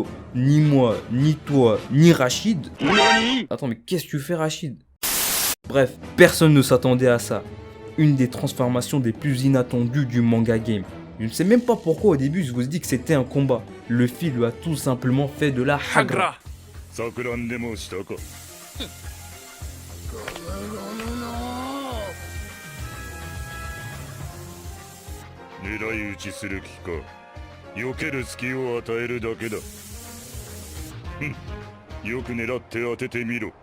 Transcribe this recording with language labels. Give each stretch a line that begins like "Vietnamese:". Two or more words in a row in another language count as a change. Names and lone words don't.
French: Ni moi, ni toi, ni Rachid. Attends, mais qu'est-ce que tu fais, Rachid? Bref, personne ne s'attendait à ça. Une des transformations des plus inattendues du manga game. Je ne sais même pas pourquoi au début je vous dis que c'était un combat. Luffy lui a tout simplement fait de la hagra.
Japanese: 錯乱でもしたか。狙い撃ちする気か。避ける隙を与えるだけだ。よく狙って当ててみろ。